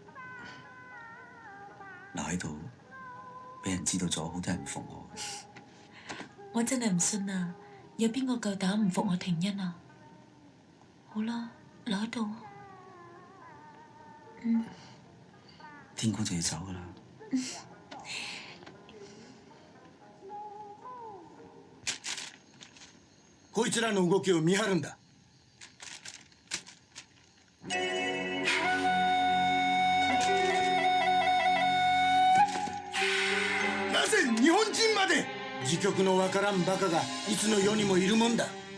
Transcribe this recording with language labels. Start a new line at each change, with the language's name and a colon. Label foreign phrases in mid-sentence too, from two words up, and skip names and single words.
Cantonese: 留喺度，俾人知道咗，好多人唔服我。我真係唔信啊！有邊個夠膽唔服我廷恩啊？好啦，留喺度。天光就要走噶啦。
Japanese: こいつらの動きを見張るんだ。なぜ日本人まで時局のわからんバカがいつの世にもいるもんだ。